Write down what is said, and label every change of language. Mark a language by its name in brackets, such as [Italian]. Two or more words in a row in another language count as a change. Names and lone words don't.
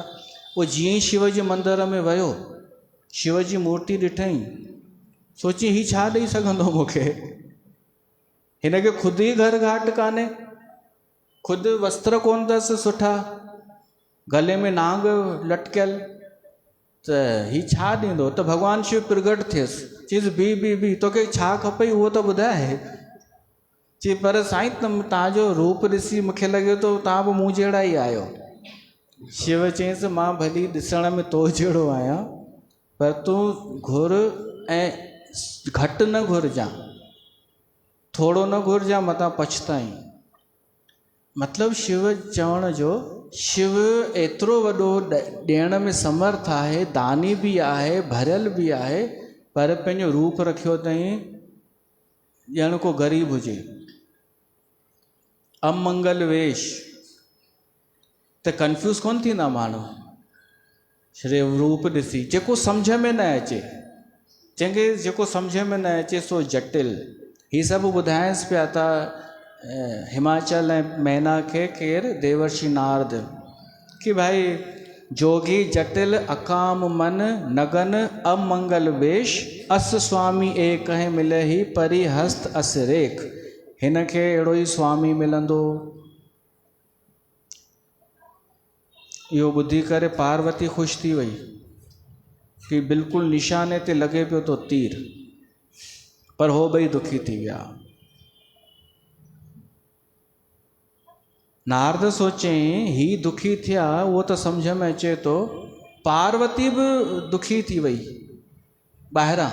[Sindhi] उहो जीअं ई शिव जे मंदर में वियो, शिव जी मूर्ति ॾिठईं, सोची हीउ छा ॾेई सघंदो मूंखे। हिनखे ख़ुदि ई घर घाट कान्हे, ख़ुदि वस्त्र कोन अथसि सुठा, गले में नांग लटकियल, त हीउ छा ॾींदो। त भॻवानु शिव प्रगट थियसि, चईसि बी तोखे छा खपई उहो त ॿुधाए। चई पर साईं तव्हांजो रूप ॾिसी मूंखे लॻे थो तव्हां बि मूं जहिड़ा ई आहियो। शिव चयईंसि मां भली ॾिसण में तो जहिड़ो आहियां, पर तूं घुर ऐं घटि न घुरजांइ, थोरो न घुरजांइ, मतां पछताई। मतिलबु शिव चवण जो, शिव एतिरो वॾो ॾियण में समर्थ आहे, दानी बि आहे, भरियल बि आहे, पर पंहिंजो रूप रखियो अथई ॼण को ग़रीब हुजे, अमंगल वेश। त कंफ्यूज़ कोन थींदा माण्हू श्री रूप ॾिसी, जेको सम्झ में न अचे। चङे जेको सम्झ में न अचे सो जटिल। हीअ सभु ॿुधाइसि पिया था हिमाचल ऐं मैना खे, केरु? [Awadhi] देवर्षि नारद, [Sindhi] कि भाई [Awadhi] जोगी जटिल अकाम मन नगन अमंगल वेश, अस स्वामी एक है मिले ही परि हस्त अस रेख। [Sindhi] हिन खे अहिड़ो ई स्वामी मिलंदो। इहो ॿुधी करे पार्वती ख़ुशि थी वई कि बिल्कुलु निशाने ते लॻे पियो तो तीर, पर हो ॿई दुखी थी विया। नारद सोचईं ही दुखी थिया, उहो त सम्झ में अचे थो, पार्वती बि दुखी थी वई ॿाहिरां।